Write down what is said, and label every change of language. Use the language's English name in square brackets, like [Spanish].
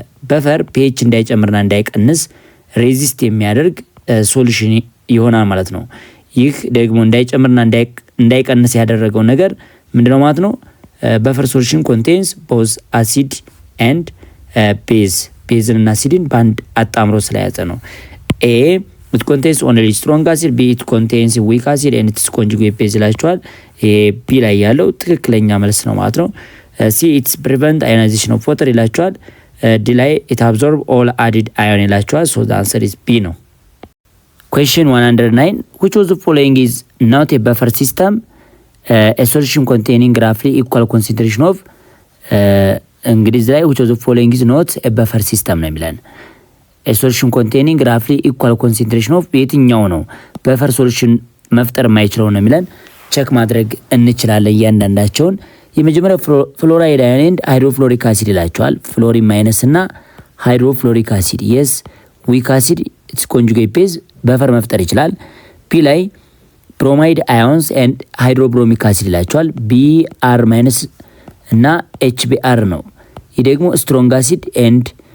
[Amharic] በፈር ፒኤች እንዳይጨምርና እንዳይቀንስ ሬዚስት የሚያደርግ ሶሉሽን ይሆናል ማለት ነው። ይህ ደግሞ እንዳይጨምርና እንዳይቀንስ ያደረገው ነገር ምንድነው ማለት ነው? በፈር ሶሉሽን ኮንቴንስ ቦዝ አሲድ ኤንድ ቤዝንና አሲድን በአንድ አጣምሮ ስለያዘ ነው። [English] ኤ it contains only strong acid, B it contains weak acid and its conjugate base [Amharic] ይላችኋል። ይሄ ቢ ላይ ያለው ትክክለኛ መልስ ነው ማለት ነው። [English] ሲ it's prevent ionization of water ይላችኋል። ዲ ላይ it absorb all added ion ይላችኋል። so the answer is B ነው። question 109 which of the following is not a buffer system? A solution containing roughly equal concentration of [Amharic] እንግዲህ ላይ [English] which of the following is not a buffer system [Amharic] ነው የሚለን [English] a solution containing roughly equal concentration of [Amharic] የትኛው ነው በፈር ሶሉሽን መፍጠር የማይችለው ነው የሚለን ቼክ ማድረግ እንችላለን እያንዳንዳቸውን። የመጀመሪያው ፍሎራይድ አዮን ኤንድ ሃይድሮፍሎሪክ አሲድ ይላቸዋል። ፍሎሪን ማይነስ እና ሃይድሮፍሎሪክ አሲድ የስ ዊክ አሲድ ኢትስ ኮንጁጌት ቤዝ በፈር መፍጠር ይችላል። ፒ ላይ ብሮማይድ አዮንስ ኤንድ ሃይድሮብሮሚክ አሲድ ይላቸዋል። ቢአር ማይነስ እና ኤችቢአር ነው። ይህ ደግሞ ስትሮንግ አሲድ ኤንድ